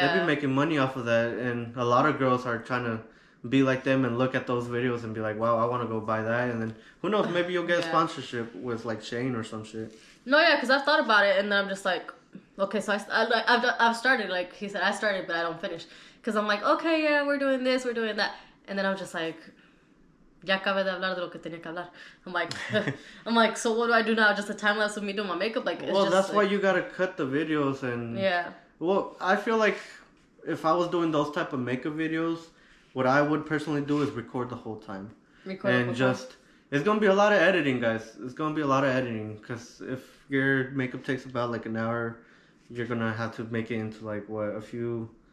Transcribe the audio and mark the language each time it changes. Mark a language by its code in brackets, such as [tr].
[en] They be making money off of that, and a lot of girls are trying to be like them and look at those videos and be like, wow, I want to go buy that. And then who knows, maybe you'll get a Yeah. sponsorship with like Shane or some shit. No, yeah, because I've thought about it, and then I'm just like, okay, so I've started, like he said, I started, but I don't finish. Because I'm like, okay, yeah, we're doing this, we're doing that. And then I'm just like, [es] ya acabé de hablar de lo que tenía que hablar. [en] I'm like, so what do I do now? Just a time lapse of me doing my makeup? Like, it's Well, just, that's like, why you gotta cut the videos and... Yeah. Well, I feel like if I was doing those type of makeup videos, what I would personally do is record the whole time. And just... It's gonna be a lot of editing, guys. It's gonna be a lot of editing. Because if your makeup takes about like an hour, you're gonna have to make it into like, what, a few...